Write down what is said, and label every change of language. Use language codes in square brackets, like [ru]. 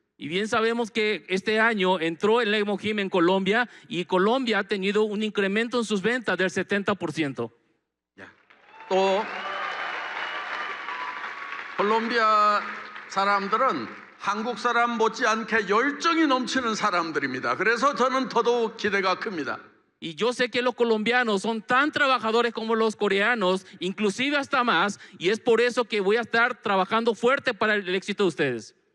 [es] Y bien sabemos que este año entró el Lemojim en Colombia y Colombia ha tenido un incremento en sus ventas del 70%. [ko] 또 콜롬비아 사람들은 한국 사람 못지않게 열정이 넘치는 사람들입니다. 그래서 저는 더더욱 기대가 큽니다. [es] Y yo sé que los colombianos son tan trabajadores como los coreanos, inclusive hasta más, y es por eso que voy a estar trabajando fuerte para el éxito de ustedes.